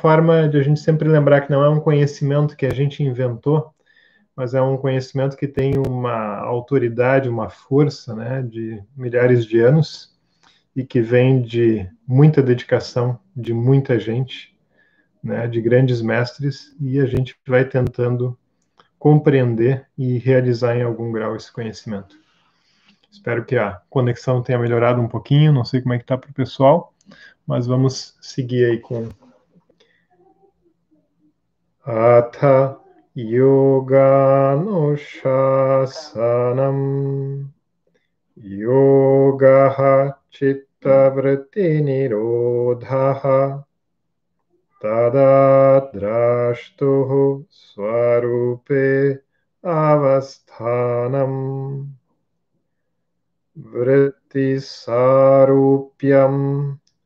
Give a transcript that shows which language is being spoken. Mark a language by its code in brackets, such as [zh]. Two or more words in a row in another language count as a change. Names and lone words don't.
[pt] forma de a gente sempre lembrar que não é um conhecimento que a gente inventou, mas é um conhecimento que tem uma autoridade, uma força, né, de milhares de anos, e que vem de muita dedicação de muita gente, né, de grandes mestres, e a gente vai tentando compreender e realizar em algum grau esse conhecimento. Espero que a conexão tenha melhorado um pouquinho, não sei como é que está para o pessoal, mas vamos seguir aí com [sa] अथ योगानुशासनम् योगः चित्तवृत्ति निरोधः तदा द्रष्टुः स्वरूपे अवस्थानम् वृत्ति सारूप्यम्